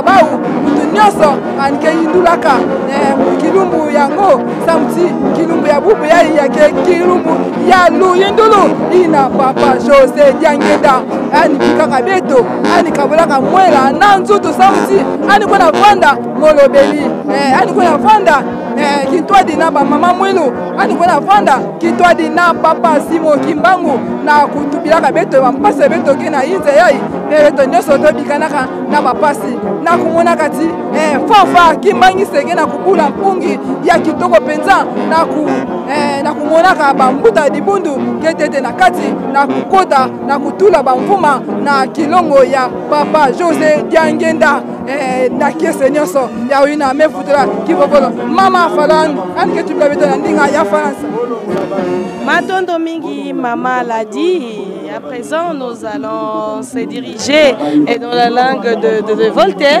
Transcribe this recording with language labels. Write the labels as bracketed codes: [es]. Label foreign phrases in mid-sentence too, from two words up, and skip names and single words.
[ktu] bau mutu nyonso ani ke yindulaka kilumbu yango samuti kilumbu ya bubu yai ya ke kilumbu ya luyindulu ina papa José Diangenda ani bikaka beto ani kabulaka mwela na nzutu samuti ani kona vanda molobeli ani kona vanda kitwadi na mama mwilu ani kona vanda kitwadi na papa Simo Kimbangu na kutubilaka beto bampase beto ke na inze yai beto nyonso tobikanaka na bapasi na kumona kati fafa Kimbangi seke na kubula mpungi ya kitoko penza na kumonaka bambuta dibundu ketete na kati na kukota na kutula bamvuma na kilongo ya papa José Diangenda na kiese nyonso ya wina mefutula kivovolo mama falan anike tubila beto na ndinga ya France. [ln] Matondo mingi mama [fr] l'a dit. À présent, nous allons se diriger dans la langue de Voltaire.